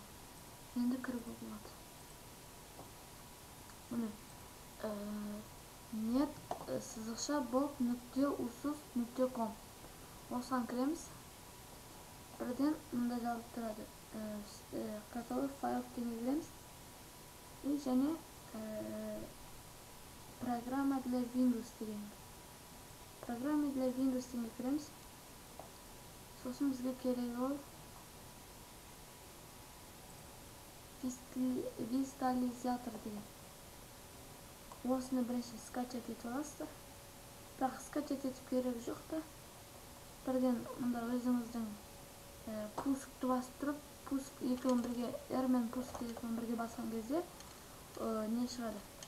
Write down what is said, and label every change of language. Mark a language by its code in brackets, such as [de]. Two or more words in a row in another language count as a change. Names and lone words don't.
[kk] Енді кіруге болады. Міне нет сызықша bob.usus.com. Осыған кіреміз. Бірден мұнда жазылып тұрады. Каталог файл теңге кіреміз. Және [ru] программа для [kk] Windows деген. [ru] Программа для [kk] Windows теңге кіреміз. Сосын бізге керек ол визуализатор деген. Осыны бірінші скачать етіп аласыздар. Бірақ скачать етіп керегі жоқ та. Бірден мұнда өзіңіздің пускты басып тұрып, пуск екеуін бірге, R мен пуск екеуін бірге басқан кезде не шығады?